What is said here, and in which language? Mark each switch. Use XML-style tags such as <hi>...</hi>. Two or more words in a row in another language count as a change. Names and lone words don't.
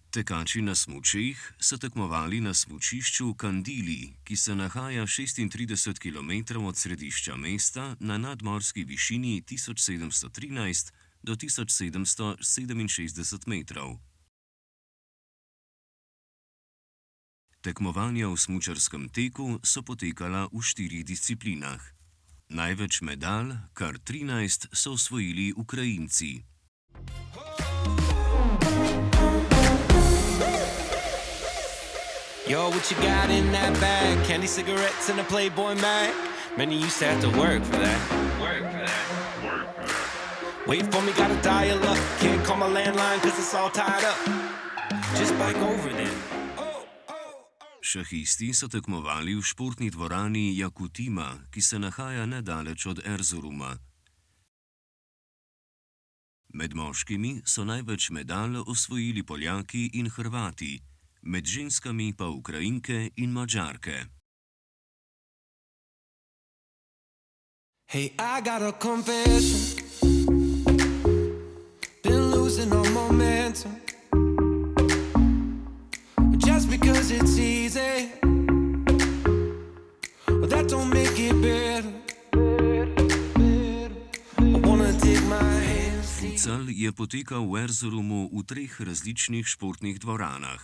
<sl>Tekači na smučeh so tekmovali na smučišču Kandili, ki se nahaja 36 km od središča mesta na nadmorski višini 1713 do 1767 metrov. Tekmovanja v smučarskem teku so potekala v 4 disciplinah. Največ medalj, kar 13, so osvojili Ukrajinci.</sl> <en>Yo, what you got in that bag? Candy, cigarettes, and a Playboy mag? Many used to have to work for that. Wait for me, gotta dial up. Can't call my landline cause it's all tied up. Just bike over then.</en> <sl>Šahisti so tekmovali v športni dvorani Jakutima, ki se nahaja nedaleč od Erzuruma. Med moškimi so največ medalj osvojili Poljaki in Hrvati, med ženskami pa Ukrajinke in Madžarke.</sl> <en>Hey, I got a confession. Been losing all momentum. Just because it's easy, but that don't make it better. I wanna take my hands.</en> <sl>Futsal je potekal v Erzurumu v 3 različnih športnih dvoranah.</sl>